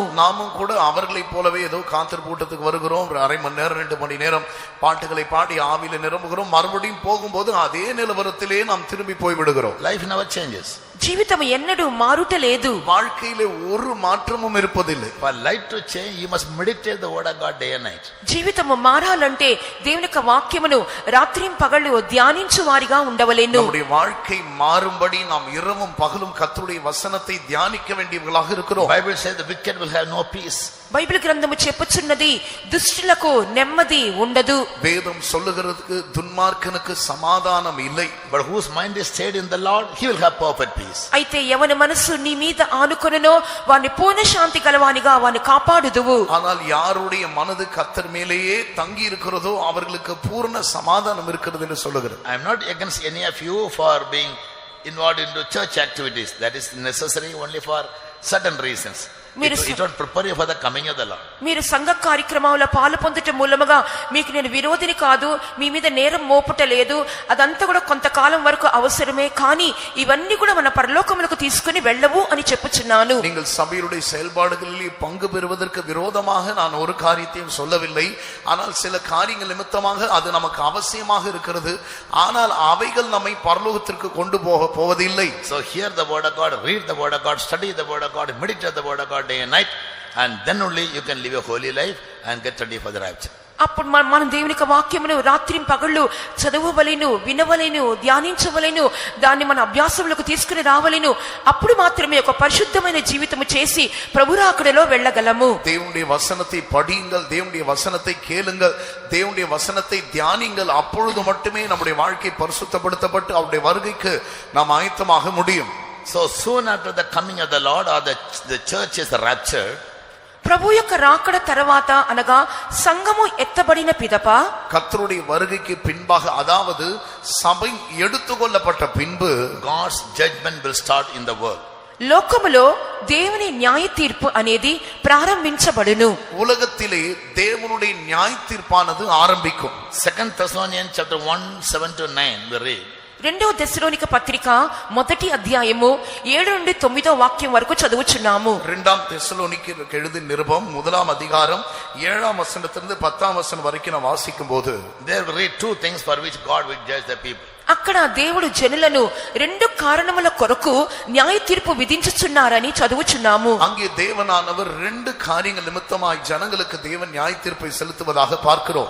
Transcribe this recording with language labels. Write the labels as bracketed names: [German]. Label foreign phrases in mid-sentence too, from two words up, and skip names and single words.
[Tamil] நாமும் கூட அவர்களைப் போலவே ஏதோ காந்தர் கூட்டத்துக்கு வருகிறோம். 1/2 மணி நேரம் 2 மணி நேரம் பாட்டுகளை பாடி ஆவியில நிரம்புகிறோம். மறுபடியும் போகும்போது அதே நிலவரத்திலே நாம் திரும்பி போய் விடுகிறோம். [English] Life never changes. [Telugu] జీవితం ఎన్నడూ మారుట లేదు. [Tamil] வாழ்க்கையிலே ஒரு மாற்றமும் இருப்பதில்லை. [English] For life to change, you must meditate the word of God day and night. [Telugu] జీవితము మారాలంటే దేవుని యొక్క వాక్యమును రాత్రిం పగలు ధ్యానించు వారిగా ఉండవలెను. [Tamil] நம்முடைய வாழ்க்கை மாறும்படி நாம் இரவும் பகலும் கர்த்தருடைய வசனத்தை தியானிக்க வேண்டியவர்களாக இருக்கிறோம். [English] Bible says the wicked will have no peace. [Telugu] బైబిల్ గ్రంథము చెప్పుచున్నది దుష్టులకు నెమ్మది ఉండదు. [Tamil] வேதம் சொல்லுகிறதுக்கு துன்மார்க்கனுக்கு சமாதானம் இல்லை. [English] But whose mind is stayed in the Lord, he will have perfect peace. [Telugu] అయితే ఎవని మనసు నీ మీద ఆనుకొనునో వాని పూర్ణ శాంతి కలవానిగా వాని కాపాడుదువు. [Tamil] ஆனால் யாருடைய மனது கர்த்தர் மேலேயே தங்கி இருக்கிறதோ அவர்களுக்கு பூர்ண சமாதானம் இருக்கிறது என்று சொல்லுகிறது. [English] I am not against any of you for being involved into church activities. That is necessary only for certain reasons. It won't prepare you for the coming of the Lord. [Telugu] మీరు సంఘ కార్యక్రమాల్లో పాలు పొందుట మూలముగా మీకు నేను విరోధిని కాదు, మీ మీద నేరం మోపుట లేదు. అదంతా కూడా కొంతకాలం వరకు అవసరమే. కానీ ఇవన్నీ కూడా మన పరలోకములకు తీసుకుని వెళ్ళవు అని చెప్పుచున్నాను. [Tamil] நீங்கள் சபையுடைய செயல்பாடுகளில் பங்கு பெறுவதற்கு விரோதமாக நான் ஒரு காரியத்தையும் சொல்லவில்லை. ஆனால் சில காரியங்கள் நிமித்தமாக அது நமக்கு அவசியமாக இருக்கிறது. ஆனால் அவைகள் நம்மை பரலோகத்திற்கு கொண்டு போவதில்லை. [English] So hear the word of God, read the word of God, study the word of God, meditate the word of God day and night, and then only you can live a holy life and get ready for the rapture. [Telugu] అప్పుడు మనం దేవుని యొక్క వాక్యమును రాత్రి పగళ్ళు చదవవలెను, వినవలెను, ధ్యానించవలెను, దాన్ని మన అభ్యాసములకు తీసుకుని రావలెను. అప్పుడు మాత్రమే ఒక పరిశుద్ధమైన జీవితము చేసి ప్రభురాకడలో వెళ్ళగలము. [Tamil] தேவனுடைய வசனத்தை படியுங்கள், தேவனுடைய வசனத்தை கேளுங்கள், தேவனுடைய வசனத்தை தியானிங்கள். அப்பொழுது மட்டுமே நம்முடைய வாழ்க்கை பரிசுத்தப்படுத்தப்பட்டு அவருடைய வருகைக்கு நாம் ஆயத்தமாக முடியும். [English] So soon after the coming of the Lord, or the church is raptured, [Telugu] ప్రభు యొక్క రాకడ తర్వాత అనగా సంఘము ఎత్తబడిన పిదప [Tamil] கர்த்தருடைய வருகைக்கு பின்பாக, அதாவது சபை எடுத்துக்கொள்ளப்பட்ட பின்பு, [English] God's judgment will start in the world. [Telugu] లోకములో దేవుని న్యాయ తీర్పు అనేది ప్రారంభించబడును. [Tamil] உலகத்திலே தேவனுடைய நியாய தீர்ப்பானது ஆரம்பிக்கும். [English] 2 Thessalonians chapter 1:7-9 we read. [Telugu] 2వ తెస్సలోనిక పత్రిక 1వ అధ్యాయము 7 నుండి 9వ వాక్యం వరకు చదువుచున్నాము. [Tamil] 2 தெசலோனிக்கேயருக்கு எழுதின நிருபம் 1ஆம் அதிகாரம் 7ஆம் வசனத்திலிருந்து 10ஆம் வசனம் வரைக்கும் நாம் வாசிக்கும்போது, [English] There we read 2 things for which God will judge the people. [Telugu] అక్కడ దేవుడు జనులను రెండు కారణముల కొరకు న్యాయ తీర్పు విధించుచున్నారని చదువుచున్నాము. [Tamil] அங்கே தேவனானவர் ரெண்டு காரியங்கள் நிமித்தமாய் ஜனங்களுக்கு தேவன் நியாய தீர்ப்பை செலுத்துவதாக பார்க்கிறோம்.